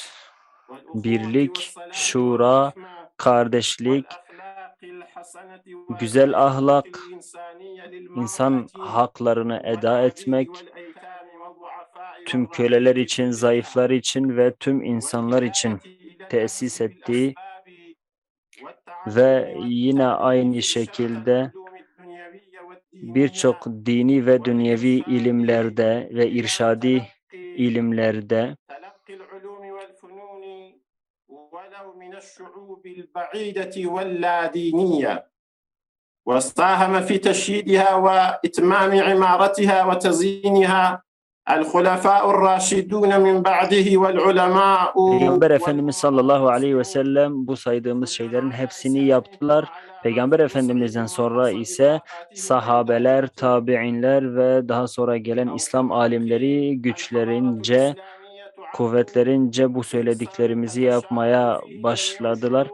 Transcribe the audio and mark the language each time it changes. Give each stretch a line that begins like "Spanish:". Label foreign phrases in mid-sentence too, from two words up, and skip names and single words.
Turkish: Birlik, şura, kardeşlik, güzel ahlak, insan haklarını eda etmek, tüm köleler için, zayıflar için ve tüm insanlar için tesis ettiği ve yine aynı şekilde birçok dini ve dünyevi ilimlerde ve irşadi ilimlerde
Arabic: وساهم في تشييدها وإتمام عمارتها وتزيينها الخلفاء الراشدون من بعده والعلماء.
Turkish: Peygamber Efendimiz
Arabic: صلى الله عليه وسلم
Turkish: bu saydığımız şeylerin hepsini yaptılar. Peygamber Efendimiz'den sonra ise sahabeler, tabi'inler ve daha sonra gelen İslam alimleri güçlerince, kuvvetlerince bu söylediklerimizi yapmaya başladılar.